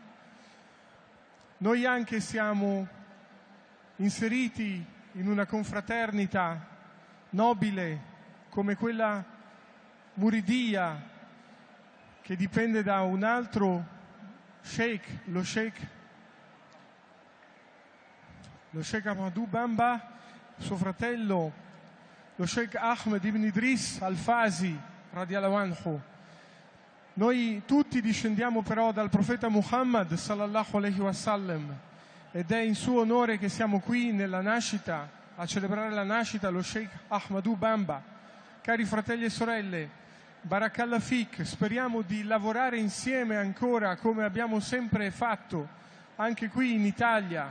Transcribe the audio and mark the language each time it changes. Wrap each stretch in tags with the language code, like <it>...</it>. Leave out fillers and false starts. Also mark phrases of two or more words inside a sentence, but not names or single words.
<it>Noi anche siamo inseriti in una confraternita nobile come quella Muridiyya, che dipende da un altro sheikh, lo sheikh Ahmadou Bamba, suo fratello, lo sheikh Ahmed ibn Idris al-Fasi,</it> <ar>رضي الله عنه.</ar> <it>Noi tutti discendiamo però dal profeta Muhammad,</it> <ar>صلى الله عليه وسلم,</ar> <it>ed è in suo onore che siamo qui nella nascita, a celebrare la nascita lo sheikh Ahmadou Bamba. Cari fratelli e sorelle,</it> <ar>بارك الله فيك,</ar> <it>speriamo di lavorare insieme ancora come abbiamo sempre fatto, anche qui in Italia.</it>